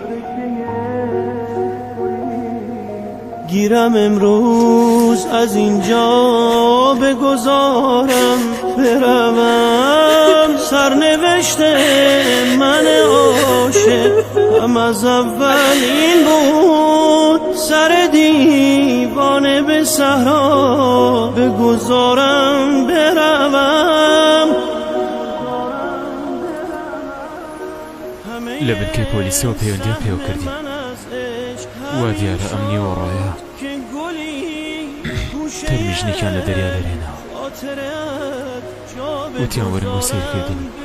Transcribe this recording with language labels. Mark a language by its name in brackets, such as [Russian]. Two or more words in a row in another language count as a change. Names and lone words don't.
[Persian] گیرم امروز از اینجا بگذارم بروم. سرنوشت من عاشق هم از اول این بود، سر دیوانه به صحرا بگذارم بروم. [Central Kurdish] لە بنکەی پۆلیسەوە پەیوەندیان پێوە کردی، وا دیارە ئەم نیوەڕۆیە تەرمیژنێکیان لە دەریا دەرێنەوە، وتیان وەرن بۆ سیرکردنی.